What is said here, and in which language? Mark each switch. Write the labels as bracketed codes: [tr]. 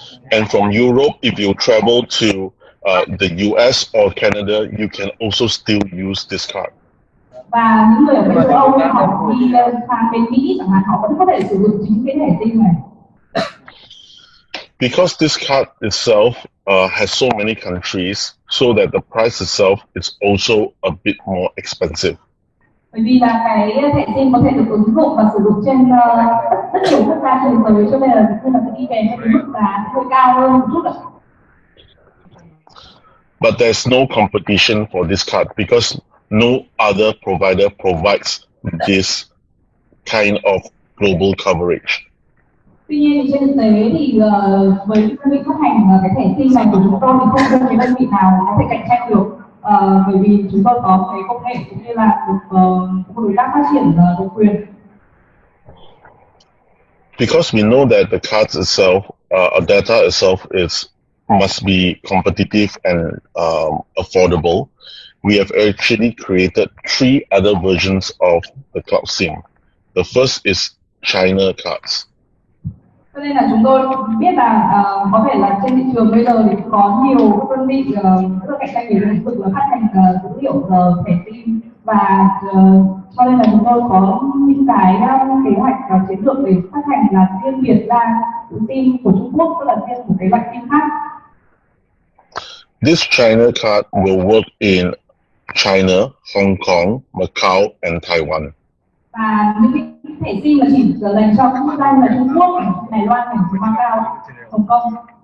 [en] And from Europe, if you travel to the US or Canada, you can also still use this card. [vi] Và những người ở bên châu Âu họ đi sang bên Mỹ chẳng hạn, họ vẫn có thể sử dụng chính cái thẻ SIM này. [en] Because this card itself has so many countries, so that the price itself is also a bit more expensive. [vi] Bởi vì là cái thẻ SIM có thể được ứng dụng và sử dụng trên rất nhiều quốc gia trên thế giới, cho nên là khi mà đi kèm theo cái mức giá hơi cao hơn một chút ạ. [en] But there's no competition for this card because no other provider provides this kind of global coverage. [vi] Tuy nhiên trên thực tế thì với đơn vị phát hành cái thẻ SIM này của chúng tôi thì không có cái đơn vị nào có thể cạnh tranh được, bởi vì chúng tôi có cái công nghệ cũng như là được đối tác phát triển độc quyền. [en] Because we know that the cards itself, data itself must be competitive and affordable, we have actually created 3 other versions of the Cloud SIM. The first is China cards. [vi] Cho nên là chúng tôi biết là có thể là trên thị trường bây giờ thì có nhiều các đơn vị rất là cạnh tranh về lĩnh vực là phát hành dữ liệu thẻ SIM, và cho nên là chúng tôi có những cái kế hoạch và chiến lược để phát hành là riêng biệt ra SIM của Trung Quốc, tức là riêng một cái loại SIM khác. [en] This China card will work in China, Hong Kong, Macau, and Taiwan. [vi] Và những cái thẻ SIM là chỉ dành cho các quốc gia như là Trung Quốc, Đài Loan, Macau, Hồng Kông.